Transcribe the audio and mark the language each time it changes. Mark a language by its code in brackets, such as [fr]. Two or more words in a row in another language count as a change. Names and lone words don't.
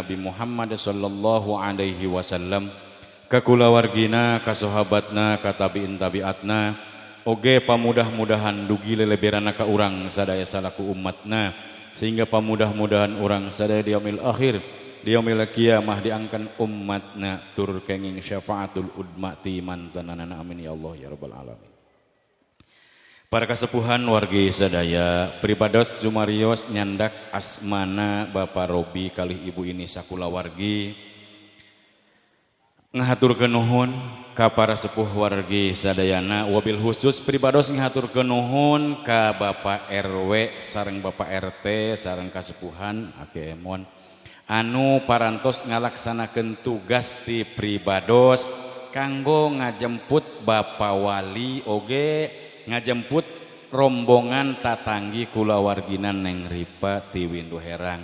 [su] Nabi Muhammad [ar] صلى الله عليه وسلم [su] ka kulawargina ka sahabatna ka tabiin tabiatna oge pamudah-mudahan dugi leleberana ka urang sadaya salaku umatna sehingga pamudah-mudahan urang sadaya di [ar] يوم الآخر [su] di [ar] يوم القيامة [su] diangkan umatna tur kenging [ar] شفاعة العظمى [su] ti mantanana [ar] آمين يا الله يا رب العالمين. [su] Para kasepuhan wargi sadaya, pribados jumarios nyandak asmana Bapak Robi kalih Ibu ini sakula wargi ngahaturkeun nuhun ka para sepuh wargi sadayana, [ar] وبالخصوص [su] pribados ngahaturkeun nuhun ka Bapak RW sareng Bapak RT sareng kasepuhan akemon anu parantos ngalaksanakeun tugas ti pribados kanggo ngajemput Bapak Wali oge ngajemput rombongan tatanggi kulawarginan Neng Ripa ti Windu Herang.